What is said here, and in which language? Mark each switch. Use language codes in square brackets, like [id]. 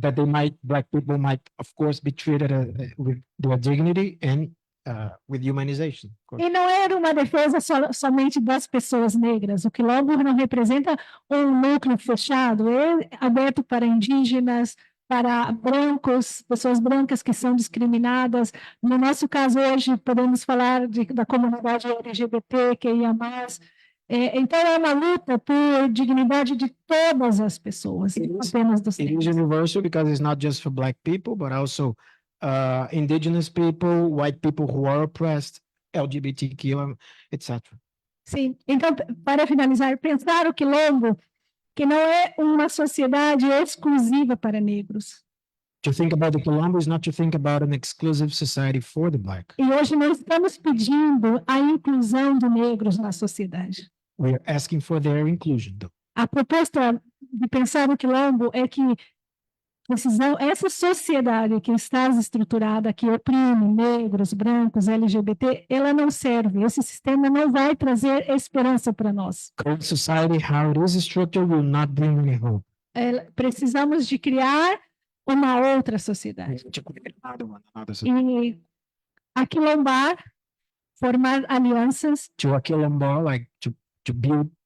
[en] that Black people might, of course, be treated with their dignity and with humanization. Of course. [pt] E não era uma defesa somente das pessoas negras. O Quilombo não representa um núcleo fechado, é aberto para indígenas, para brancos, pessoas brancas que são discriminadas. No nosso caso hoje, podemos falar da comunidade LGBT, que ia mais. Então, é uma luta por dignidade de todas as pessoas, não apenas dos [en] It is [pt] negros. [en] universal because it's not just for Black people, but also indigenous people, white people who are oppressed, LGBTQ, etc. [pt] Sim, então, para finalizar, pensar o Quilombo, que não é uma sociedade exclusiva para negros. [en] To think about the Quilombo is not to think about an exclusive society for the Black. [pt] E hoje nós estamos pedindo a inclusão de negros na sociedade. [en] We are asking for their inclusion, though. [pt] A proposta de pensar o Quilombo é que essa sociedade que está estruturada, que oprime negros, brancos, LGBT, ela não serve. Esse sistema não vai trazer esperança para nós. [en] Current society, how it is structured, will not bring any hope. [pt] Precisamos de criar uma outra sociedade. [en] To create another one, another society. [pt] E aquilombar, formar alianças, [en] To a Quilombo, like to build